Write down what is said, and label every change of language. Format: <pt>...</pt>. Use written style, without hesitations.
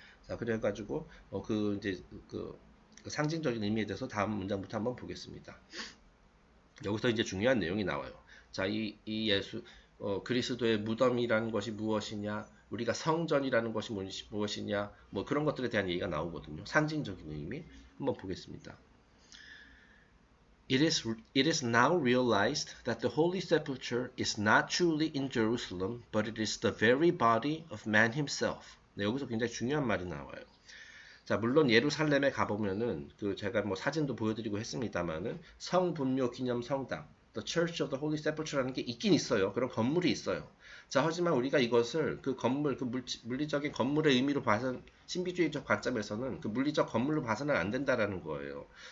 <ko>자, 그래가지고 그 이제 그 상징적인 의미에 대해서 다음 문장부터 한번 보겠습니다. 여기서 이제 중요한 내용이 나와요. 자, 이 예수, 그리스도의 무덤이라는 것이 무엇이냐, 우리가 성전이라는 것이 무엇이냐, 뭐 그런 것들에 대한 얘기가 나오거든요. 상징적인 의미 한번 보겠습니다.</ko> <en>It is now realized that the Holy Sepulchre is not truly in Jerusalem, but it is the very body of man himself.</en> <ko>네, 여기서 굉장히 중요한 말이 나와요. 자, 물론 예루살렘에 가보면은 그 제가 뭐 사진도 보여드리고 했습니다만은 성분묘 기념 성당, The Church of the Holy Sepulchre라는 게 있긴 있어요. 그런 건물이 있어요. 자, 하지만 우리가 이것을 그 건물, 그 물리적인 건물의 의미로 봐서 신비주의적 관점에서는 그 물리적 건물로 봐서는 안 된다라는 거예요.</ko>